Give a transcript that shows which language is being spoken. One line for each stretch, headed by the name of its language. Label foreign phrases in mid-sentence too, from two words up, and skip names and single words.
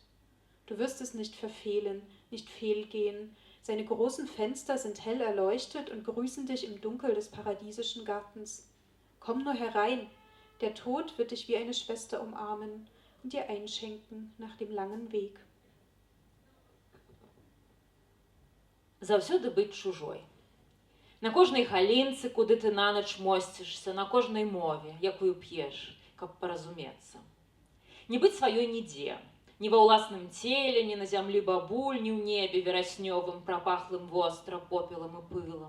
German: Du wirst es nicht verfehlen, nicht fehlgehen. Seine großen Fenster sind hell erleuchtet und grüßen dich im Dunkel des paradiesischen Gartens. Komm nur herein, der Tod wird dich wie eine Schwester umarmen und dir einschenken nach dem langen Weg.
Belarusian: Заўсёды быць чужой. На кожнай галінцы, куды ты нанач мосцішся, на кожнай мове, якую п'еш, каб паразумецца. Не быць сваёй нідзе, ні ва ўласным целе, ні на зямлі бабуль, ні ў небе вераснёвым, прапахлым востра попелам і пылам.